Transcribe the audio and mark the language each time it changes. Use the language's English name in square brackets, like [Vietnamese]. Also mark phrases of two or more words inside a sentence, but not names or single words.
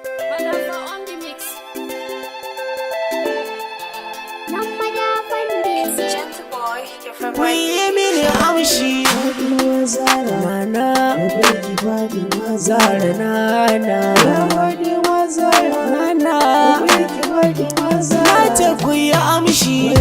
[English] Madafa on the mix. [Hausa] Nan Madafan Mix. [English] Gentle boy, your favorite. [Hausa] Ku yi mini amshi. Nana. Zara nana. Nana. Na ce ku yi amshi.